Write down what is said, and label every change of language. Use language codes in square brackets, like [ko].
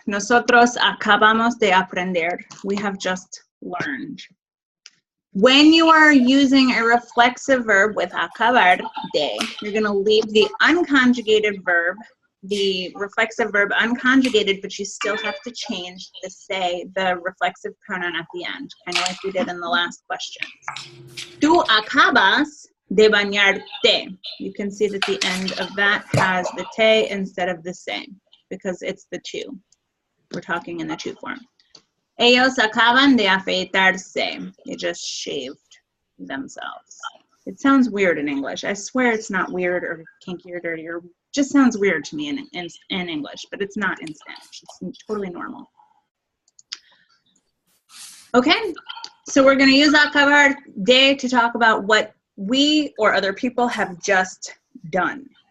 [es] Nosotros acabamos de aprender. [en] We have just learned. When you are using a reflexive verb with acabar de, you're going to leave the unconjugated verb, the reflexive verb unconjugated, but you still have to change the reflexive pronoun at the end, kind of like we did in the last question. [es] Tú acabas de bañarte. [en] You can see that the end of that has the te instead of the se, because it's the two. We're talking in the two form. [es] Ellos acaban de afeitarse. [en] They just shaved themselves. It sounds weird in English. I swear it's not weird or kinky or dirty, or just sounds weird to me in English, but it's not in Spanish. It's totally normal. Okay, so we're going to use acabar de to talk about what we or other people have just done.